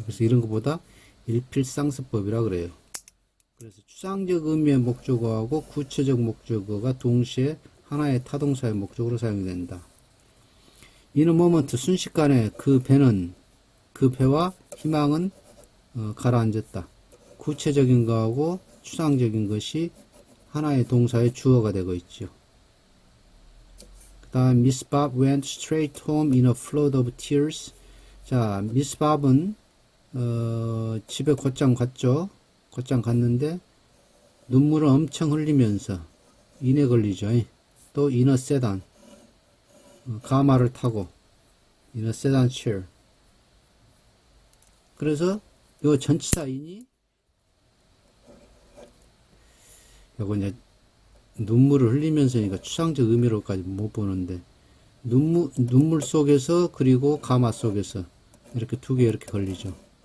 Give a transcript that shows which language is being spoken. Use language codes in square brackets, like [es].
[ko] 그래서 이런 것보다 일필상서법이라 그래요. 그래서 추상적 의미의 목적어하고 구체적 목적어가 동시에 하나의 타동사의 목적으로 사용이 된다. [en] In a moment, [ko] 순식간에 그 배와 희망은 가라앉았다. 구체적인 거하고 추상적인 것이 하나의 동사의 주어가 되고 있죠. 그 다음 [en] Miss Bob went straight home in a flood of tears. [ko] 자, 미스 밥은 집에 곧장 갔죠. 곧장 갔는데 눈물을 엄청 흘리면서 인에 걸리죠. 또 [en] in a sedan, [ko] 가마를 타고 [en] in a sedan chair. [ko] 그래서 요 전치사인이 요거 이제 눈물을 흘리면서니까 추상적 의미로까지 못 보는데 눈물 속에서 그리고 가마 속에서 이렇게 두 개 이렇게 걸리죠.